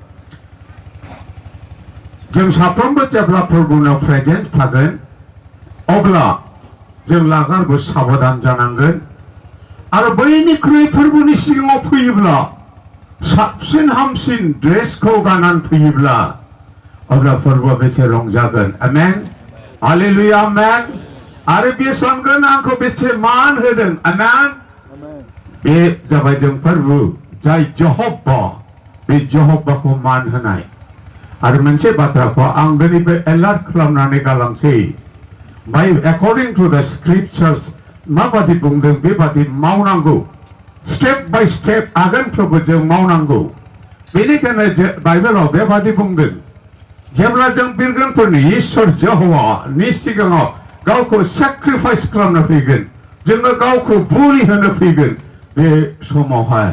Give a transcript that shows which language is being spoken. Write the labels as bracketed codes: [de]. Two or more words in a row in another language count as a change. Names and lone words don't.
[brx] जों साफ्रोमबो जेब्ला फोरबोआव प्रेजेन्ट थागोन अब्ला जों लागारबो साबधान जानांगोन आरो बैनिख्रुइ फोरबोनि सिगाङाव फैयोब्ला साबसिन हामसिन ड्रेसखौ गाननानै फैयोब्ला अब्ला फोरबोआ बेसे रंजागोन आमेन हालेलुया आमेन आरो बे सानगोन आंखौ बेसे मान होदों आमेन बे जाबाय जों फोरबो जाय जहब्बा बे जहब्बाखौ मान होनाय आरो मोनसे बाथ्राखौ आं दिनैबो एलार्ट खालामनानै गालांसै बाय [en] according to the scriptures [brx] माबादि बुंदों बेबादि मावनांगौ [en] step by step [brx] आगानफ्रोमबो जों मावनांगौ बेनिखायनो बाइबेलाव बेबादि बुंदों जेब्ला जों बिरगोनफोरनि इसोर यहोवानि सिगाङाव गावखौ सेक्रिफाइस खालामनो फैगोन जोङो गावखौ बोलि होनो फैगोन बे समावहाय